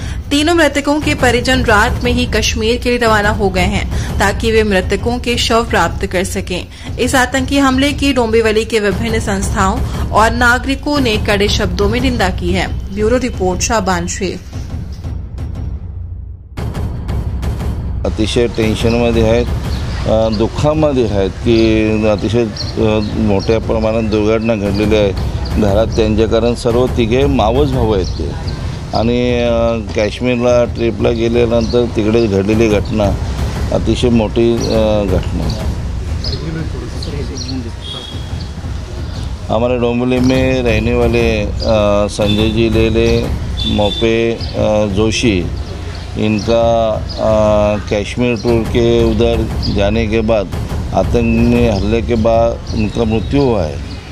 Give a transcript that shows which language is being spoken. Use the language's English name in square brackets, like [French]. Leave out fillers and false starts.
[Hindi] तीनों मृतकों के परिजन रात में ही कश्मीर के लिए रवाना हो गए हैं, ताकि वे मृतकों के शव प्राप्त कर सकें। इस आतंकी हमले की डोंबिवली के विभिन्न संस्थाओं और नागरिकों ने कड़े शब्दों में निंदा की है। ब्यूरो रिपोर्ट शाबान शेख। [Marathi] अतिशय टेन्शनमध्ये आहेत, दुःखामध्ये आहेत की अतिशय मोठ्या प्रमाणात दुर्घटना घडलेली आहे घरात त्यांच्या, कारण सर्व तिघे मावस भाऊ आहेत ते, आणि काश्मीरला ट्रिपला गेल्यानंतर तिकडे घडलेली घटना अतिशय मोठी घटना। [Hindi] हमारे डोंबिवली में रहने वाले संजय जी लेले मोपे जोशी, इनका कश्मीर टूर के उधर जाने के बाद आतंकी हमले के बाद उनका मृत्यु हुआ है।